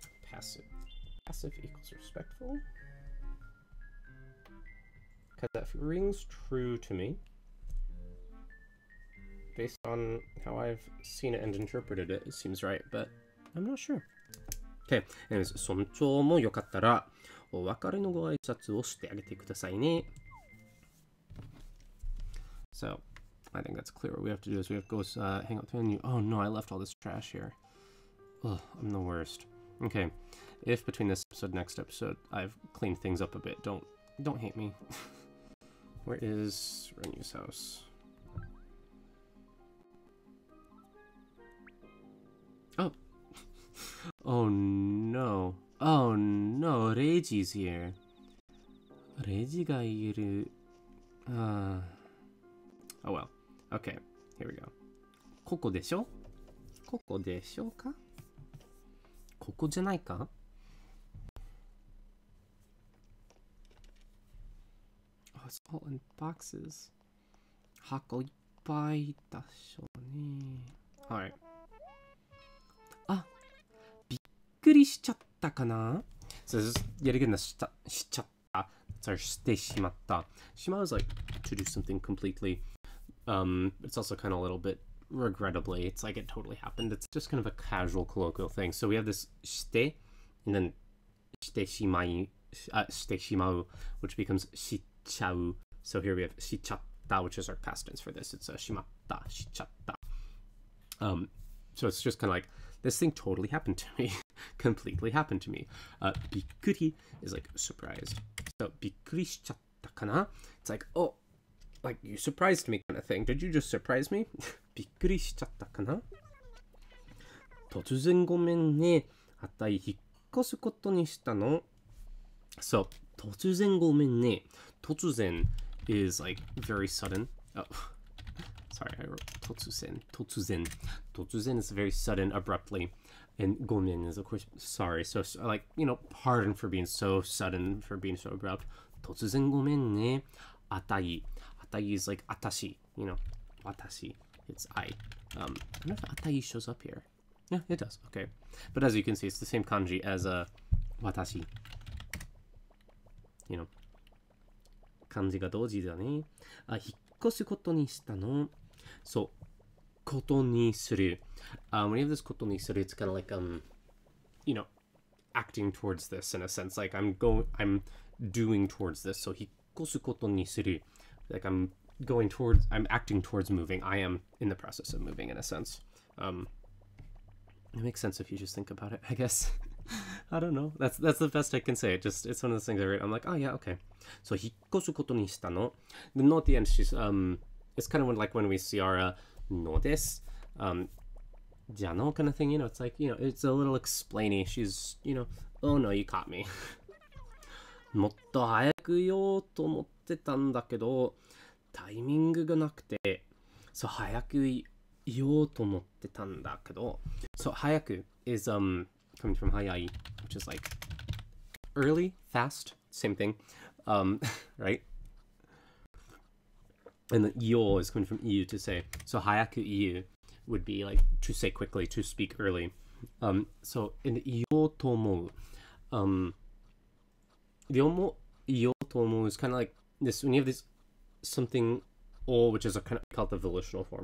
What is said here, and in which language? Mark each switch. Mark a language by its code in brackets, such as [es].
[en] Passive. Passive equals respectful. Because that rings true to me. Based on how I've seen it and interpreted it, it seems right, but I'm not sure. Okay, anyways, [ja] 尊重もよかったら、お別れのご挨拶をしてあげてくださいね。 [en] So, I think that's clear. What we have to do is we have to go hang out with you. Oh no, I left all this trash here. Ugh, I'm the worst. Okay, if between this episode and next episode I've cleaned things up a bit, don't hate me. Where is Renu's house? Oh. Oh no. Oh no, Reiji's here. [ja] Reiji ga iru. [en] Oh well. Okay, here we go. [ja] ここでしょ?ここでしょうか?ここじゃないか? [en] Oh, it's all in boxes. [ja] 箱いっぱいだしょうね. [en] Alright. [ja] あ、びっくりしちゃったかな? [en] So this is yet again the しちゃった. Sorry, してしまった. Shima is like to do something completely. It's also kind of a little bit regrettably. It's like it totally happened. It's just kind of a casual colloquial thing. So we have this して, and then してしまう, which becomes しっちゃう. So here we have しちゃった, which is our past tense for this. It's しまった, しちゃった. So it's just kind of like, this thing totally happened to me. Completely happened to me. びっくり is like surprised. [ja] So びっくりしちゃったかな? [en] It's like, oh, like you surprised me kind of thing. Did you just surprise me? [ja] びっくりしちゃったかな?突然ごめんね。あたい引っ越すことにしたの. So 突然ごめんね. [en] 突然 is like very sudden. Oh, sorry, I wrote 突然. [ja] 突然. [en] 突然 is very sudden, abruptly. And ごめん is of course sorry. So like, you know, pardon for being so sudden, for being so abrupt. [ja] 突然ごめんね.あたい. [en] あたい is like あたし, you know, あたし. It's I. I don't know if あたい shows up here. Yeah, it does. Okay. But as you can see, it's the same kanji as 私. You know. [ja] 漢字が同時だね。あ、引っ越すことにしたの。そう。ことにする。 [en] When you have this ことにする, it's kind of like, you know, acting towards this in a sense. Like I'm doing towards this. [ja] So 引っ越すことにする. [en] Like I'm acting towards moving. I am in the process of moving in a sense. It makes sense if you just think about it, I guess. I don't know. That's the best I can say. It's one of those things I read. I'm like, oh yeah, okay. [ja] So 引っ越すことにしたの. [en] The no at the end, she's it's kind of like when we see our no desu, じゃの kind of thing, you know, it's like, you know, it's a little explainy. She's, you know, oh no, you caught me. [ja] もっと早く言おうと思ってたんだけど、タイミングがなくて、そう早く言おうと思ってたんだけど、そう早く [en] is coming from 早い, which is like early, fast, same thing, right? And the 言おう is coming from 言う to say. So 早く言う would be like to say quickly, to speak early. So in 言おうと思う, 言おうと思う is kind of like this, when you have this something, or which is a kind of called the volitional form.